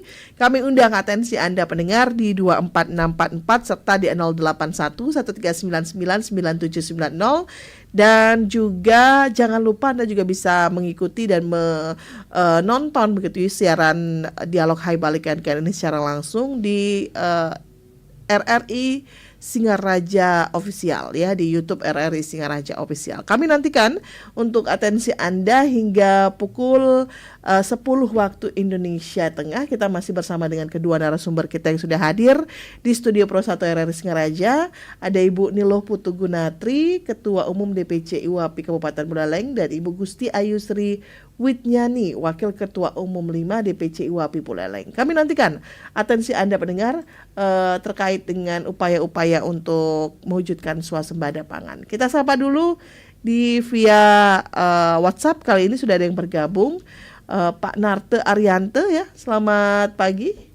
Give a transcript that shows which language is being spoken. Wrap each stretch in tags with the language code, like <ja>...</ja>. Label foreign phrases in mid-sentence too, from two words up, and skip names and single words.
<id>Kami undang atensi Anda pendengar di 24644 serta di 081 1399 9790, dan juga jangan lupa Anda juga bisa mengikuti dan menonton begitu siaran Dialog Hai Balikan ini secara langsung di RRI Singaraja Official ya, di YouTube RRI Singaraja Official. Kami nantikan untuk atensi Anda hingga pukul 10 waktu Indonesia Tengah. Kita masih bersama dengan kedua narasumber kita yang sudah hadir di studio Pro 1 RRI Singaraja. Ada Ibu Niloh Putu Gunatri, Ketua Umum DPC IWAPI Kabupaten Buleleng, dan Ibu Gusti Ayu Sri Witnyani, Wakil Ketua Umum 5 DPC IWAPI Buleleng. Kami nantikan atensi Anda pendengar terkait dengan upaya-upaya untuk mewujudkan swasembada pangan. Kita sapa dulu di via WhatsApp. Kali ini sudah ada yang bergabung, Pak Narte Ariante ya. Selamat pagi.</id>